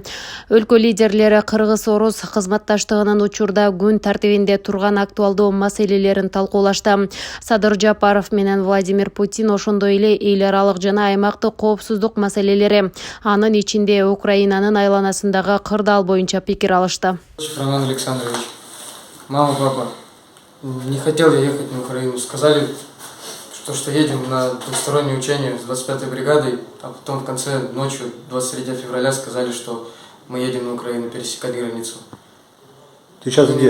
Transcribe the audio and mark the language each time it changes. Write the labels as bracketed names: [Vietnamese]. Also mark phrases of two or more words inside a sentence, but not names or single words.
[Kyrgyz] Өлкө лидерлери кыргыз-орус кызматташтыгынын учурда күн тартибинде турган актуалдуу маселелерин талкуулашты. Садыр Жапаров менен Владимир Путин ошондой эле эл аралык жана аймактык коопсуздук маселелери, анын ичинде Украинанын айланасындагы кырдаал боюнча пикир алышты. [Russian] Роман Александрович, мама, папа, не хотел я ехать на Украину. Сказали, что едем на двустороннее учение с 25-й бригадой, а потом в конце ночью, 23 февраля, сказали, что мы едем на Украину пересекать границу. Ты сейчас где?